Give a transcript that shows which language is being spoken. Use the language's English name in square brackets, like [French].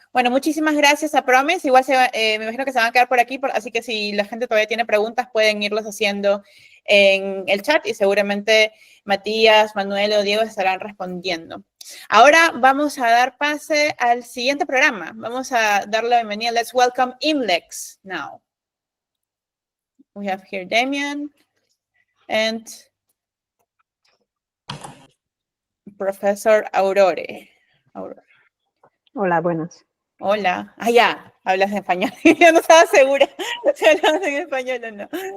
[Spanish] Bueno, muchísimas gracias a Promise. Igual me imagino que se van a quedar por aquí, así que si la gente todavía tiene preguntas, pueden irlas haciendo en el chat y seguramente Matías, Manuel o Diego estarán respondiendo. Ahora vamos a dar pase al siguiente programa. Vamos a darle la bienvenida. [English] Let's welcome IMLEX now. We have here Damian and Professor Aurore. [Spanish] Hola, buenas. Hola. Ah, ya, hablas en español. Yo no estaba segura si hablabas en español o no.